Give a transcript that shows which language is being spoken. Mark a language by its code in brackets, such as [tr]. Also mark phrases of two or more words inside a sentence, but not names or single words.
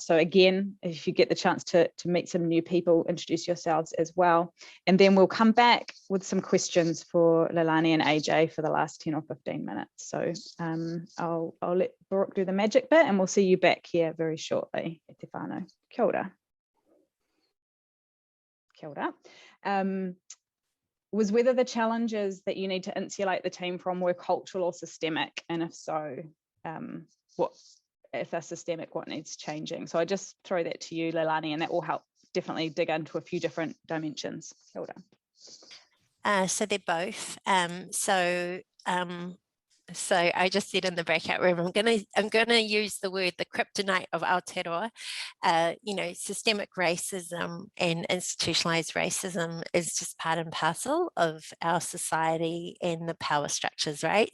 [en] So again, if you get the chance to meet some new people, introduce yourselves as well. And then we'll come back with some questions for Leilani and AJ for the last 10 or 15 minutes. So I'll let Baruch do the magic bit, and we'll see you back here very shortly. [mi] E te whānau. Kia ora. Kia ora. [en] Was whether the challenges that you need to insulate the team from were cultural or systemic, and if so, what, if they're systemic, what needs changing? So I just throw that to you, Leilani, and that will help definitely dig into a few different dimensions. [mi] Kia ora. [en] So they're both. So I just said in the breakout room, I'm gonna use the word, the kryptonite of Aotearoa. Systemic racism and institutionalized racism is just part and parcel of our society and the power structures, right?